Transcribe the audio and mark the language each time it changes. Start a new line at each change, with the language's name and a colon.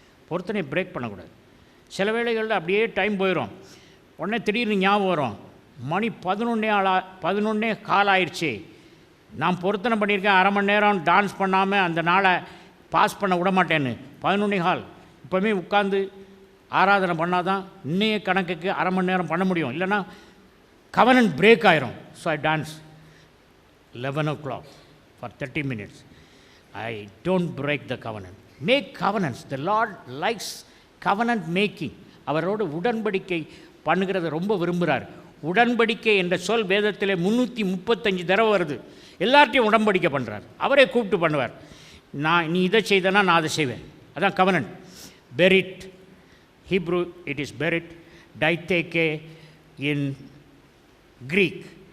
Tamil: பொருத்தனையை break பண்ணக்கூடாது. சில வேளைகளில் அப்படியே டைம் போயிடும், உடனே திடீர்னு ஞாபகம் வரும், மணி 11 கால் ஆயிடுச்சு, நான் பொருத்தனை பண்ணியிருக்கேன் 1/2 மணி நேரம் டான்ஸ் பண்ணாமல் அந்த நாளை பாஸ் பண்ண விட மாட்டேன்னு. 11 கால் இப்போவுமே உட்காந்து ஆராதனை பண்ணால் தான் இன்னைய கணக்குக்கு 1/2 மணி நேரம் பண்ண முடியும், இல்லைன்னா கவனன் பிரேக் ஆயிரும்.
English: So I dance 11 o'clock for 30 minutes. I don't break the covenant. Make covenants. The Lord likes covenant making.
Tamil: அவரோடு உடன்படிக்கை பண்ணுகிறத ரொம்ப விரும்புகிறார். உடன்படிக்கை என்ற சொல் வேதத்தில் 335 தடவை வருது. எல்லார்ட்டையும் உடன்படிக்கை பண்ணுறார், அவரே கூப்பிட்டு பண்ணுவார். நீ இதை செய்தனா நான் அதை செய்வேன், அதான் covenant.
English: பெரிட், Hebrew it is பெரிட், டைத்தேக்கே இன் கிரீக்.